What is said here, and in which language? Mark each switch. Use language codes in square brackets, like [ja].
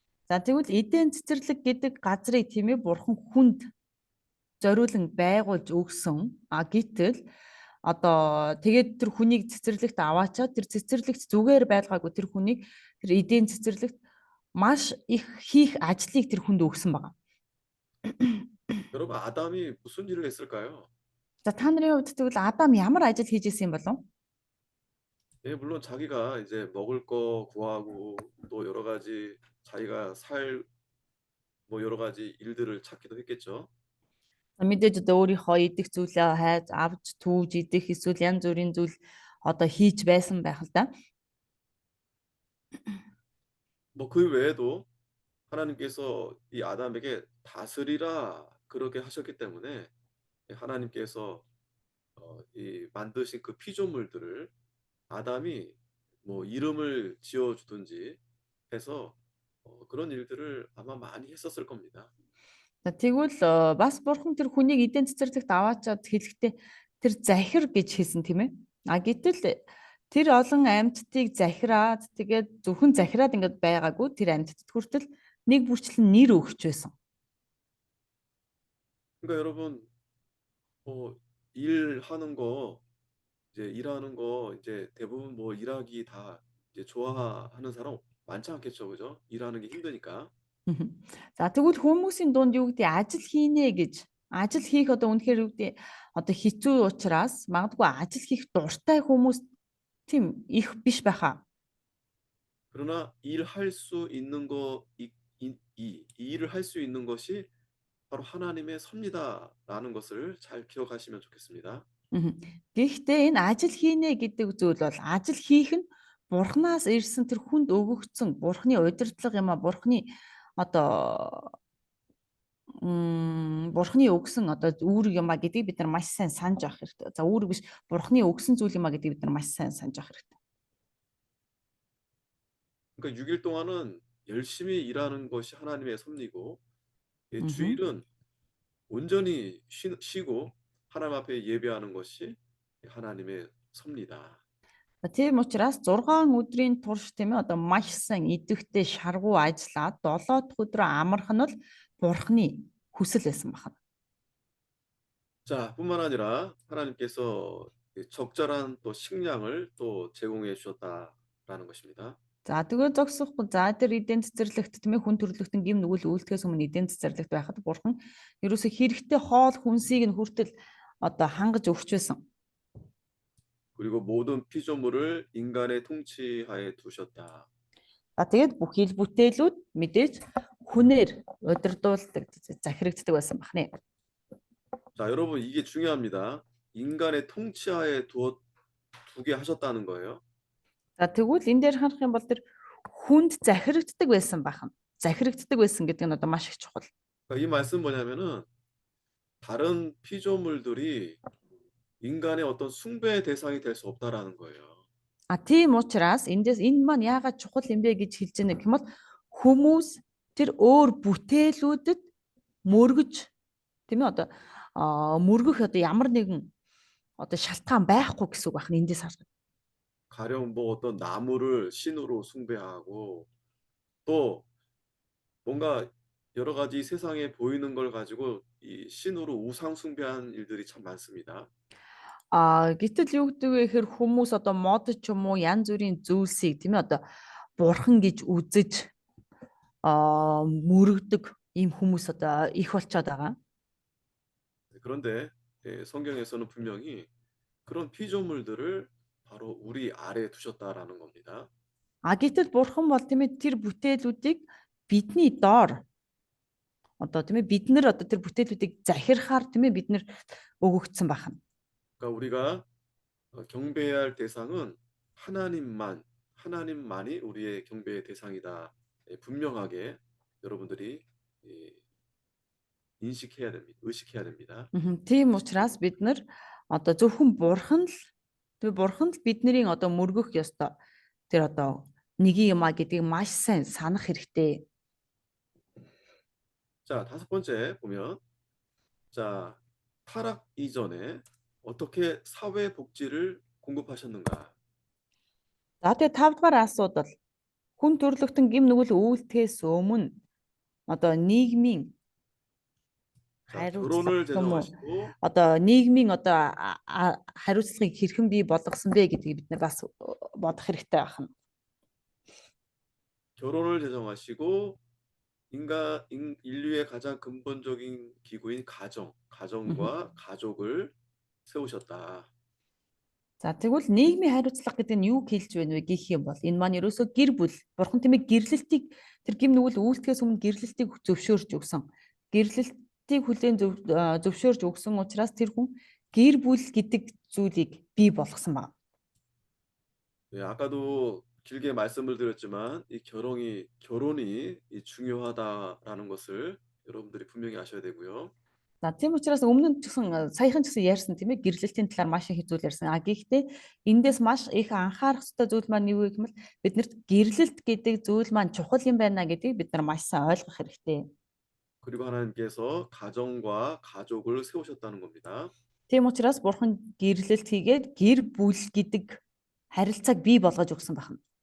[mn] За тэгвэл эдийн цэцэрлэг гэдэг газрыг тийм ээ бурхан хүнд зориулан байгуулж өгсөн. А гэтэл одоо тэгээд тэр хүнийг цэцэрлэгт аваачаад тэр цэцэрлэгт зүгээр байлгаагүй тэр хүнийг тэр эдийн цэцэрлэгт маш их хийх ажлыг тэр хүнд өгсөн байгаа. [ko] 여러분 아담이 무슨 일을 했을까요? [mn] За та нарын хувьд тэгвэл Адам ямар ажил хийж исэн юм болов? [ko] 예, 물론 자기가 이제 먹을 거 구하고 또 여러 가지 자기가 살 뭐 여러 가지 일들을 찾기도 했겠죠. [mn] Мэдээж одоо өөрийнхөө идэх зүйлээ хайж авч түүж идэх эсвэл янз бүрийн зүйл одоо хийж байсан байх л да. [ko] 뭐 그 외에도 하나님께서 이 아담에게 다스리라 그렇게 하셨기 때문에 하나님께서 이 만드신 그 피조물들을 아담이 뭐 이름을 지어 주든지 해서 그런 일들을 아마 많이 했었을 겁니다. [mn] За тэгвэл бас бурхан тэр хүнийг эдийн цэцэрлэгт аваачаад хэлэхдээ тэр захир гэж хэлсэн тийм ээ. А гэтэл тэр олон амьтдыг захираад тэгээд зөвхөн захираад ингээд байгаагүй тэр амьтдад хүртэл нэг бүрчлэн нэр өгч байсан. [ko] 그러니까 여러분 일하는 거 이제 일하는 거 이제 대부분 뭐 일하기 다 이제 좋아하는 사람 많지 않겠죠, 그죠? 일하는 게 힘드니까. [mn] За тэгвэл хүмүүсийн дунд юу гэдэг ажил хийнэ гэж ажил хийх одоо үнэхээр юу гэдэг одоо хэцүү учраас магадгүй ажил хийх дуртай хүмүүс тийм их биш байхаа. [ko] 그러나 일할 수 있는 이 일을 할 수 있는 것이 바로 하나님의 섭리다라는 것을 잘 기억하시면 좋겠습니다. [mn] Гэхдээ энэ ажил хийнэ гэдэг зүйл бол ажил хийх нь бурхнаас ирсэн тэр хүнд өгөгдсөн бурхны удирдлага юм а бурхны одоо бурхны өгсөн одоо үүрэг юм а гэдгийг бид нар маш сайн санаж авах хэрэгтэй. За үүрэг биш бурхны өгсөн зүйл юм а гэдгийг бид нар маш сайн санаж авах хэрэгтэй. [ko] 그러니까 6일 동안은 열심히 일하는 것이 하나님의 섭리고 음흠. 주일은 온전히 쉬고 하나님 앞에 예배하는 것이 하나님의 섭리다. [mn] За тийм учраас 6 өдрийн турш тийм ээ одоо маш сайн идэвхтэй шаргуу ажиллаад 7 дахь өдрөө амарх нь л бурхны хүсэл байсан байна. [ko] 자, 뿐만 아니라 하나님께서 적절한 또 식량을 또 제공해 주셨다라는 것입니다. [mn] За тэгээд зогсохгүй. За тэр эдийн цэцэрлэгт тийм ээ хүн төрөлхтөн гим нүгэл үйлдэхээс өмнө эдийн цэцэрлэгт байхад бурхан ерөөсө хэрэгтэй хоол хүнсийг нь хүртэл одоо хангаж өгч байсан. [ko] 그리고 모든 피조물을 인간의 통치하에 두셨다. [mn] За тэгээд бүх ил бүтээлүүд мэдээж хүнээр удирдуулдаг, захирагддаг байсан бахнэ. [ko] 자, 여러분 이게 중요합니다. 인간의 통치하에 두게 하셨다는 거예요. [mn] За тэгвэл энэ дээр харах юм бол тэр хүнд захирагддаг байсан бахан. Захирагддаг байсан гэдэг нь одоо маш их чухал. [ko] 그러니까 이 말씀 뭐냐면은 다른 피조물들이 인간의 어떤 숭배의 대상이 될 수 없다라는 거예요. [mn] А тийм учраас энэ маань яагаад чухал юм бэ гэж хэлж байна гэх юм бол хүмүүс тэр өөр бүтээлүүдэд мөргөж тийм ээ одоо мөргөх одоо ямар нэгэн одоо шалтгаан байхгүй гэсэн үг байна эндээс харах. [ko] 가령 뭐 어떤 나무를 신으로 숭배하고 또 뭔가 여러 가지 세상에 보이는 걸 가지고 이 신으로 우상 숭배한 일들이 참 많습니다. [mn] Гэтэл юу гэдэг вэ гэхээр хүмүүс одоо мод ч юм уу янз бүрийн зүйлсийг тийм ээ одоо бурхан гэж үзэж мөрөгдөг ийм хүмүүс одоо их болчиход байгаа. [ko] 그런데 성경에서는 분명히 그런 피조물들을 바로 우리 아래에 두셨다라는 겁니다. [mn] Гэтэл бурхан бол тийм ээ тэр бүтээлүүдийг бидний доор одоо тийм ээ бид нар одоо тэр бүтээлүүдийг захирахаар тийм ээ бид нар өгөгдсөн байна. [ko] 그러니까 우리가 경배해야 할 대상은 하나님만이 우리의 경배의 대상이다. 분명하게 여러분들이 인식해야 됩니다. 의식해야 됩니다. [mn] Тийм учраас бид нар одоо зөвхөн бурхан л бидний одоо мөргөх ёстой. Тэр одоо нэг юм гэдгийг маш сайн санах хэрэгтэй. [ko] 자, 5번째 보면 자, 타락 이전에 어떻게 사회 복지를 공급하셨는가? [mn] За тэгээ 5 дугаар асуудал хүн төрлөختөн гим нүгэл үйлдэхээс өмнө одоо нийгмийн [ko] 결혼을 제정하시고 [mn] одоо нийгмийн одоо хариуцлагыг хэрхэн бий болгосон бэ гэдгийг бид нар бас бодох хэрэгтэй байна. [ko] 결혼을 제정하시고 인류의 가장 근본적인 기구인 가정과 가족을 세우셨다. [mn] За тэгвэл нийгмийн хариуцлага гэдэг нь юу хэлж байна вэ гэх юм бол энэ маань ерөөсөө гэр бүл бурхан тийм ээ гэрлэлтийг тэр гим нүгэл үйлдэхээс өмнө гэрлэлтийг зөвшөөрж өгсөн. Гэрлэлтийг хүлээн зөвшөөрж өгсөн учраас тэр хүн гэр бүл гэдэг зүйлийг бий болгосон байна. [ko] 예, 아까도 길게 말씀을 드렸지만 이 결혼이 이 중요하다라는 것을 여러분들이 분명히 아셔야 되고요. [mn] За тийм учраас өмнө нь ч гэсэн саяхан ч гэсэн ярьсан тийм ээ гэрлэлтийн талаар маш их зүйл ярьсан. Гэхдээ эндээс маш их анхаарах ёстой зүйл маань юу гэх юм бол биднэрт гэрлэлт гэдэг зүйл маань чухал юм байна гэдгийг бид нар маш сайн ойлгох хэрэгтэй. [ko] 그리고 하나님께서 가정과 가족을 세우셨다는 겁니다. [mn] Тийм учраас бурхан гэрлэлт хийгээд гэр бүл гэдэг харилцааг бий болгож өгсөн байна.